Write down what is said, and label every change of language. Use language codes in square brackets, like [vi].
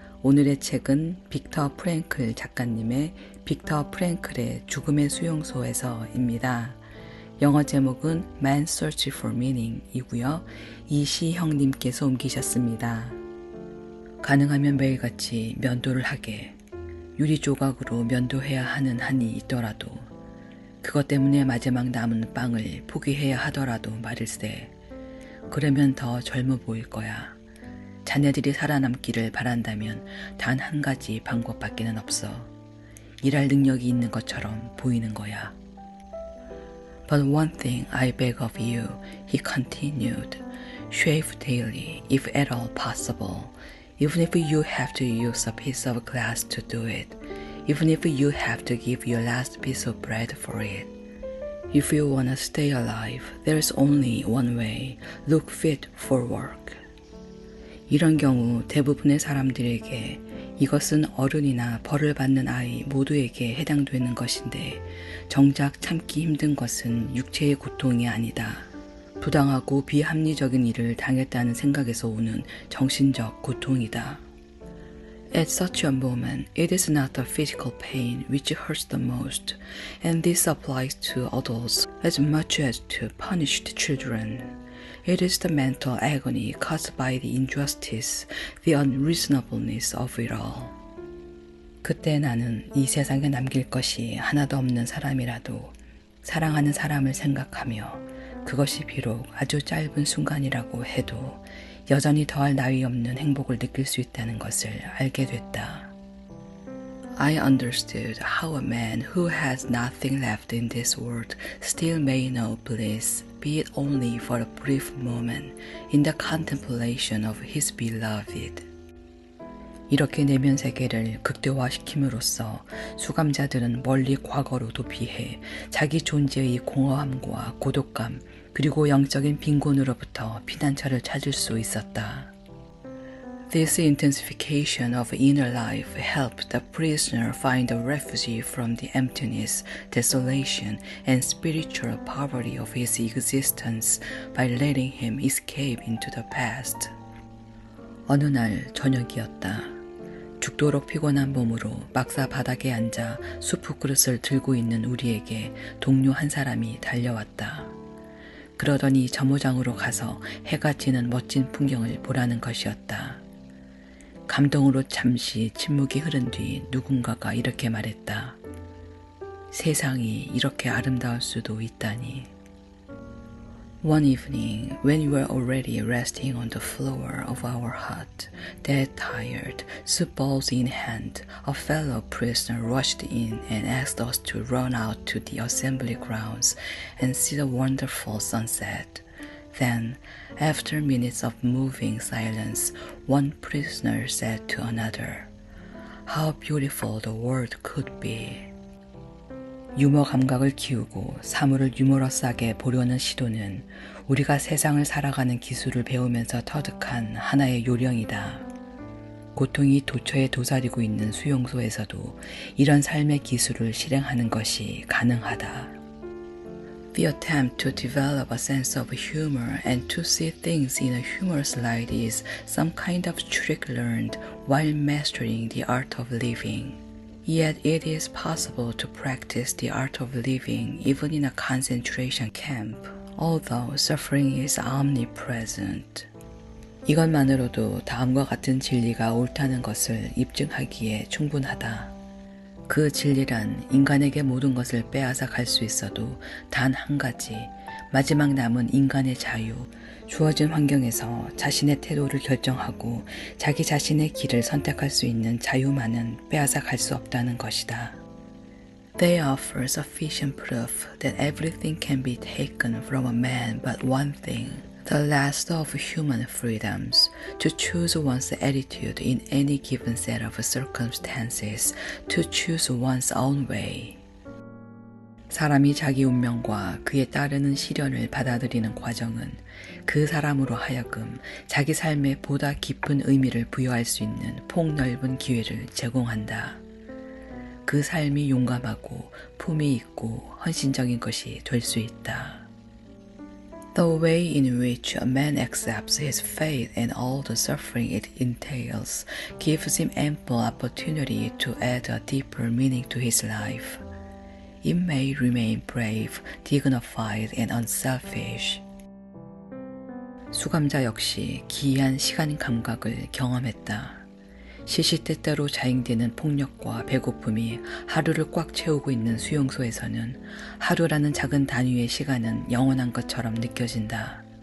[ko] 오늘의 책은 빅터 프랭클 작가님의 빅터 프랭클의 죽음의 수용소에서입니다. 영어 제목은 Man's Search for Meaning 이고요. 이시형님께서 옮기셨습니다. 가능하면 매일같이 면도를 하게. 유리 조각으로 면도해야 하는 한이 있더라도 그것 때문에 마지막 남은 빵을 포기해야 하더라도 말일세. 그러면 더 젊어 보일 거야. 자네들이 살아남기를 바란다면 단 한 가지 방법밖에는 없어. 일할 능력이 있는 것처럼 보이는 거야. [en] But one thing I beg of you, he continued. Shave daily, if at all possible. Even if you have to use a piece of glass to do it. Even if you have to give your last piece of bread for it. If you want to stay alive, there's only one way. Look fit for work. [ko] 이런 경우 대부분의 사람들에게 이것은 어른이나 벌을 받는 아이 모두에게 해당되는 것인데 정작 참기 힘든 것은 육체의 고통이 아니다. 부당하고 비합리적인 일을 당했다는 생각에서 오는 정신적 고통이다. [en] At such a moment, it is not the physical pain which hurts the most, and this applies to adults as much as to punished children. It is the mental agony caused by the injustice, the unreasonableness of it all. [ko] 그때 나는 이 세상에 남길 것이 하나도 없는 사람이라도 사랑하는 사람을 생각하며 그것이 비록 아주 짧은 순간이라고 해도 여전히 더할 나위 없는 행복을 느낄 수 있다는 것을 알게 됐다. [en] I understood how a man who has nothing left in this world still may know bliss, be it only for a brief moment, in the contemplation of his beloved. [ko] 이렇게 내면 세계를 극대화시킴으로써 수감자들은 멀리 과거로 도피해 자기 존재의 공허함과 고독감 그리고 영적인 빈곤으로부터 피난처를 찾을 수 있었다. [en] This intensification of inner life helped the prisoner find a refuge from the emptiness, desolation, and spiritual poverty of his existence by letting him escape into the past. [ko] 어느 날 저녁이었다. 죽도록 피곤한 몸으로 막사 바닥에 앉아 수프 그릇을 들고 있는 우리에게 동료 한 사람이 달려왔다. 그러더니 점호장으로 가서 해가 지는 멋진 풍경을 보라는 것이었다. 감동으로 잠시 침묵이 흐른 뒤 누군가가 이렇게 말했다. 세상이 이렇게 아름다울 수도 있다니. [en] One evening, when we were already resting on the floor of our hut, dead tired, soup bowls in hand, a fellow prisoner rushed in and asked us to run out to the assembly grounds and see the wonderful sunset. Then, after minutes of moving silence, one prisoner said to another, How beautiful the world could be. [ko] 유머 감각을 키우고 사물을 유머러스하게 보려는 시도는 우리가 세상을 살아가는 기술을 배우면서 터득한 하나의 요령이다. 고통이 도처에 도사리고 있는 수용소에서도 이런 삶의 기술을 실행하는 것이 가능하다. [en] The attempt to develop a sense of humor and to see things in a humorous light is some kind of trick learned while mastering the art of living. Yet it is possible to practice the art of living even in a concentration camp, although suffering is omnipresent. [ko] 이것만으로도 다음과 같은 진리가 옳다는 것을 입증하기에 충분하다. 그 진리란 인간에게 모든 것을 빼앗아 갈 수 있어도 단 한 가지, 마지막 남은 인간의 자유, 주어진 환경에서 자신의 태도를 결정하고 자기 자신의 길을 선택할 수 있는 자유만은 빼앗아 갈 수 없다는 것이다. [en] They offer sufficient proof that everything can be taken from a man but one thing, the last of human freedoms, to choose one's attitude in any given set of circumstances, to choose one's own way. [ko] 사람이 자기 운명과 그에 따르는 시련을 받아들이는 과정은 그 사람으로 하여금 자기 삶에 보다 깊은 의미를 부여할 수 있는 폭넓은 기회를 제공한다. 그 삶이 용감하고 품위 있고 헌신적인 것이 될 수 있다. [en] The way in which a man accepts his fate and all the suffering it entails gives him ample opportunity to add a deeper meaning to his life. It may remain brave, dignified, and unselfish. [ko] 수감자 역시 기이한 시간 감각을 경험했다. 시시때때로 자행되는 폭력과 배고픔이 하루를 꽉 채우고 있는 수용소에서는 하루라는 작은 단위의 시간은 영원한 것처럼 느껴진다.